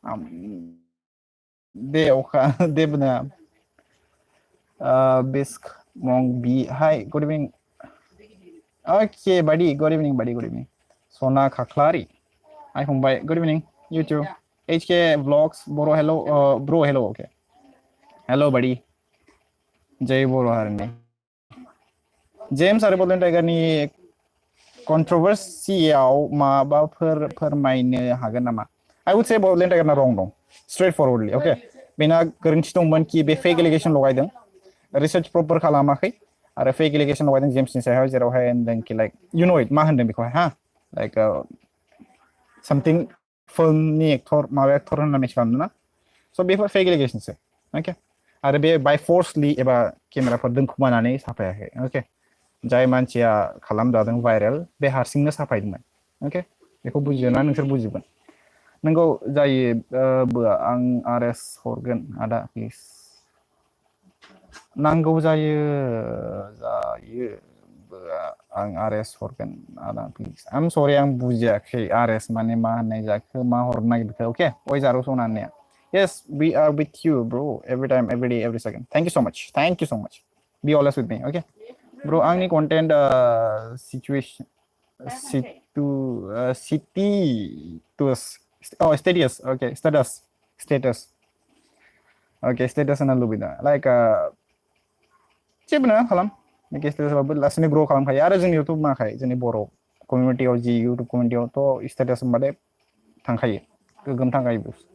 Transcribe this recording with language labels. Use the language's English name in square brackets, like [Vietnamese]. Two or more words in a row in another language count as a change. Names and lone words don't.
[Bodo] दे अखा देबो नङा बिस्क मं बि [English] hi good evening okay buddy good evening buddy good evening [Bodo] सना खाख्लारि [English] hi phambai good evening [Bodo] इउटुब HK व्लॉग्स बर' [English] hello bro hello okay [Bodo] हेलो बाडी जय बर' हारिनि जेम्स आरो बडलेण्ड टाइगारनि कन्ट्रोवर्सियाव माबाफोर फोरमायनो हागोन नामा [English] I would say [Bodo] बडलेण्ड टाइगारना रं दं [English] straight forwardly [Bodo] ओके बेना गोरोन्थि दंमोन कि बे [English] fake allegation [Bodo] लगायदों [English] research proper [Bodo] खालामाखै आरो [English] fake allegation [Bodo] लगायदों जेम्सनि सायाव जेरावहाय होनदों कि [English] like you know it [Bodo] मा होनदों बेखौहाय हा [English] like something [Bodo] फिल्मनि एक्टर माबा एक्टर होनना मिथि खालामदों ना स' बेफोर [English] fake allegationso [Bodo] अके आरो बे बाय फर्सलि एबा केमेराफोर दोनखुमानानै साफायाखै अके जाय मानसिया खालामजादों भाइरेल बे हारसिंनो साफायदोंमोन अके बेखौ बुजियोना नोंसोर बुजिगोन नोंगौ जायो आं RS हरगोन आदा प्लिज नांगौ जायो आं RS हरगोन आदा प्लिज आम सरि आं बुजियाखै RS माने मा होननाय जाखो मा हरनो नागिरखो अके ओइ जारौ सना होननाया [English] yes we are with you bro every time every day every second thank you so much be always with me okay bro [Bodo] आंनि content situation situ [English] status oh status okay status okay status [Bodo] होनना लुबैदों like जेबो नङा खालाम स्टेटासबाबो लासैनो ग्र' खालामखायो आरो जोंनि इउटुब माखाय जोंनि बर' कमिउनिटियाव जि इउटुब कमिउनिटियावथ' स्टेटास होनबाथाय थांखायो गोगोम थांखायो